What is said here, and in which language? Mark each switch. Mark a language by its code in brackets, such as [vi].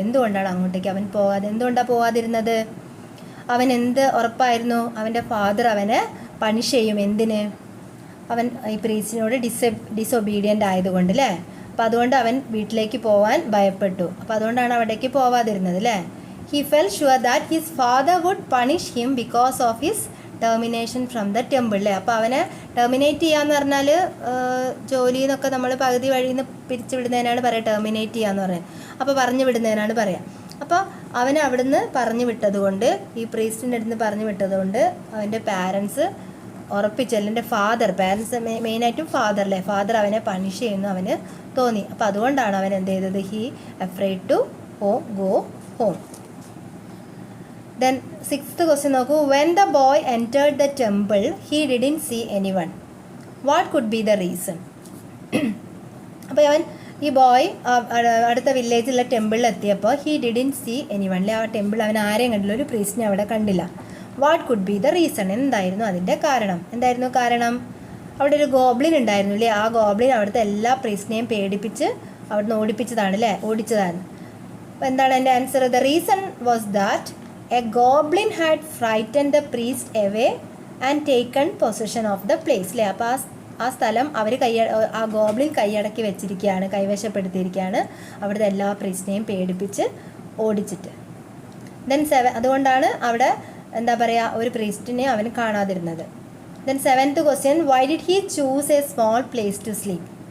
[ml] എന്തുകൊണ്ടാണ് അങ്ങോട്ടേക്ക് അവൻ എന്തുകൊണ്ടാണ് പോവാതിരുന്നത്? അവൻ എന്ത് ഉറപ്പായിരുന്നു? അവൻ്റെ ഫാദർ അവനെ പണിഷ് ചെയ്യും. എന്തിന്? അവൻ ഈ പ്രീസ്റ്റിനോട് ഡിസൊബീഡിയൻ്റ് ആയതുകൊണ്ട്. അല്ലേ? അപ്പോൾ അതുകൊണ്ട് അവൻ വീട്ടിലേക്ക് പോവാൻ ഭയപ്പെട്ടു. അപ്പോൾ അതുകൊണ്ടാണ് അവിടേക്ക് പോവാതിരുന്നത്. അല്ലേ? [en] He felt sure that his father would punish him because of his termination from the temple. [ml] അല്ലേ? അപ്പോൾ അവനെ ടെർമിനേറ്റ് ചെയ്യാന്ന് പറഞ്ഞാൽ ജോലിയിൽ നിന്നൊക്കെ നമ്മൾ പകുതി വഴിയിൽ നിന്ന് പിരിച്ചു വിടുന്നതിനാണ് പറയുക, ടെർമിനേറ്റ് ചെയ്യാന്ന് പറയുന്നത്. അപ്പോൾ പറഞ്ഞു വിടുന്നതിനാണ് പറയുക. അപ്പോൾ അവനെ അവിടുന്ന് പറഞ്ഞു വിട്ടതുകൊണ്ട്, ഈ പ്രീസ്റ്റിൻ്റെ അടുത്ത് നിന്ന് പറഞ്ഞു വിട്ടതുകൊണ്ട് അവൻ്റെ പാരൻസ് ഉറപ്പിച്ചല്ല, എൻ്റെ പാരൻസ് മെയിനായിട്ടും ഫാദർ. അല്ലേ? ഫാദർ അവനെ പണിഷ് ചെയ്യുന്നു അവന് തോന്നി. അപ്പോൾ അതുകൊണ്ടാണ് അവൻ എന്ത് ചെയ്തത്? [en] He afraid to go home. Then 6th question നോക്കൂ. When the boy entered the temple, he didn't see anyone. What could be the reason? [ml] അപ്പോൾ ഈ ബോയ് അടുത്ത വില്ലേജിലുള്ള ടെമ്പിളിൽ എത്തിയപ്പോൾ [en] He didn't see anyone. [ml] അല്ലെ? ആ ടെമ്പിൾ അവൻ ആരെയും കണ്ടില്ല, ഒരു പ്രീസ്റ്റിനെ അവിടെ കണ്ടില്ല. [en] What could be the reason? [ml] എന്തായിരുന്നു അതിൻ്റെ കാരണം? എന്തായിരുന്നു കാരണം? അവിടെ ഒരു ഗോബ്ലിൻ ഉണ്ടായിരുന്നു. അല്ലേ? ആ ഗോബ്ലിൻ അവിടുത്തെ എല്ലാ പ്രീസ്റ്റിനെയും പേടിപ്പിച്ച് അവിടുന്ന് ഓടിപ്പിച്ചതാണ്. അല്ലേ? ഓടിച്ചതാണ്. അപ്പോൾ എന്താണ് എൻ്റെ answer? [en] The reason was that a goblin had frightened the priest away and taken possession of the place. അല്ലേ? [ml] അപ്പോൾ ആ ആ സ്ഥലം അവർ ആ ഗോബ്ലിൻ കൈയടക്കി വെച്ചിരിക്കുകയാണ്, കൈവശപ്പെടുത്തിയിരിക്കുകയാണ്, അവിടുത്തെ എല്ലാ പ്രീസ്റ്റിനെയും പേടിപ്പിച്ച് ഓടിച്ചിട്ട്. ദെൻ അതുകൊണ്ടാണ് അവിടെ എന്താ പറയുക ഒരു പ്രീസ്റ്റിനെ അവന് കാണാതിരുന്നത്. [en] Then 7th question, why did he choose a small place to sleep?